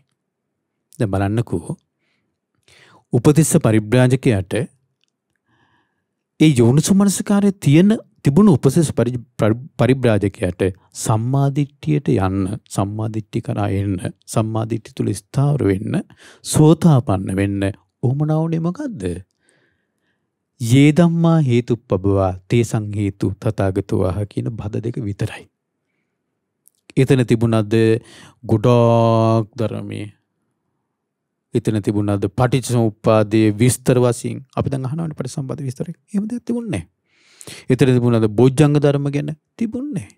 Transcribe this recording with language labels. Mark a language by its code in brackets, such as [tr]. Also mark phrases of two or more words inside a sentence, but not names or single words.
[si] දැන් බලන්නකෝ උපතිස්ස පරිබ්‍රාජකයාට ඒ යෝනිසෝමනසිකාරයේ තියෙන තිබුණු උපසස් පරිබ්‍රාජකයට සම්මාදිට්ඨියට යන්න, සම්මාදිට්ඨිය කරා එන්න, සම්මාදිට්ඨිය තුල ස්ථාවර වෙන්න, සෝතාපන්න වෙන්න උමනාවුනේ මොකද්ද? [pi] යේ ධම්මා හේතුප්පබවා තේසං හේතු තථාගතෝ ආහ [si] කියන බද දෙක විතරයි. එතන තිබුණාද ගොඩාක් ධර්මයේ, එතන තිබුණාද පටිච්චසමුප්පාදයේ විස්තර වශයෙන් අපි දැන් අහනවානේ පටිච්චසමුප්පාද විස්තරය. එහෙම දෙයක් තිබුණේ නැහැ. එතන තිබුණාද බොජ්ජංග ධර්ම ගැන? තිබුණේ නැහැ.